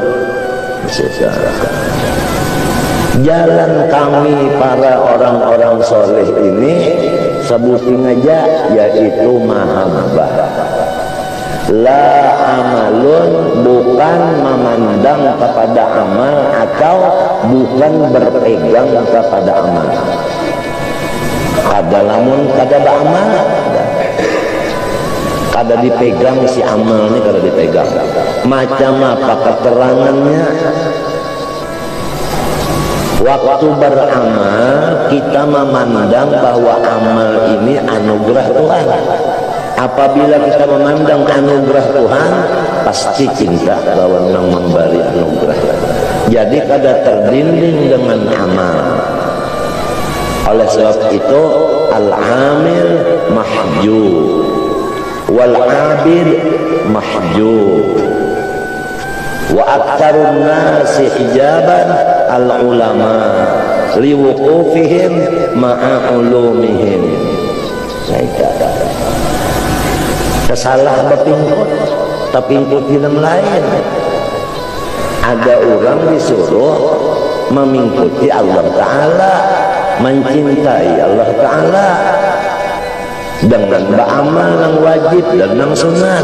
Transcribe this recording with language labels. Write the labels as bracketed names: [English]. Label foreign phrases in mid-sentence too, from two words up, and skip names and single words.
[Indonesian] Jalan kami para orang-orang soleh ini sebutin aja, yaitu mahabbah. [Arabic] لا عملٌ, [Indonesian] bukan memandang kepada amal atau bukan berpegang kepada amal. [Banjar] Kada lamun kada beramal, kada dipegang si amal ini, kada dipegang. [Indonesian] Macam apa keterangannya? Waktu beramal kita memandang bahwa amal ini anugerah Tuhan. Apabila kita memandang anugerah Tuhan, pasti cinta lawan yang memberi anugerah. [Banjar] Jadi kada terdinding dengan amal. [Indonesian] Oleh sebab itu [Arabic] العامل محجوب والعابد محجوب. وأكثر الناس حجابا العلماء لوقوفهم مع علومهم. [Banjar] Kesalah berpingkut, terpingkut film lain. [Indonesian] Ada orang disuruh mengikuti Allah Ta'ala, mencintai Allah Ta'ala dengan beramal yang wajib dan yang sunat.